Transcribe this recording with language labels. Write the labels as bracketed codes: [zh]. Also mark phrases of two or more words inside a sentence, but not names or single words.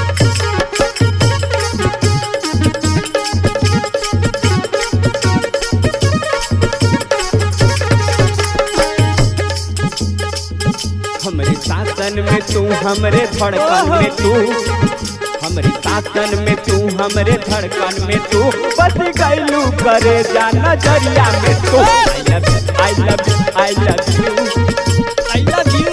[bho] हमरे शासन में तू हमरे धड़कन में तू हमरे शासन में तू हमरे धड़कन में तू बस गइलू करे जा नजरिया में तू [en] I love you I love you I love you